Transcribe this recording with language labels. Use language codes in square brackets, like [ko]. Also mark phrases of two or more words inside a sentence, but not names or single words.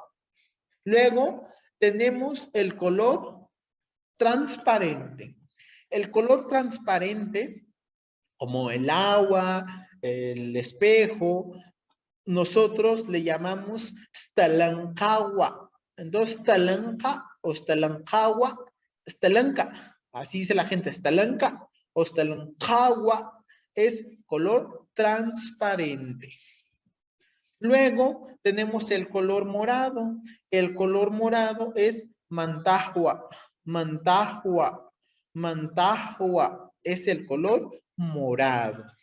[es] Luego, tenemos el color transparente. El color transparente, como el agua, el espejo, nosotros le llamamos stalankawa. Entonces, [top] stalanka o stalankawa, stalanka, [es] así dice la gente, stalanka o stalankawa es color transparente. Luego tenemos el color morado. El color morado es [top] mantahua, mantahua, mantahua [es] es el color morado.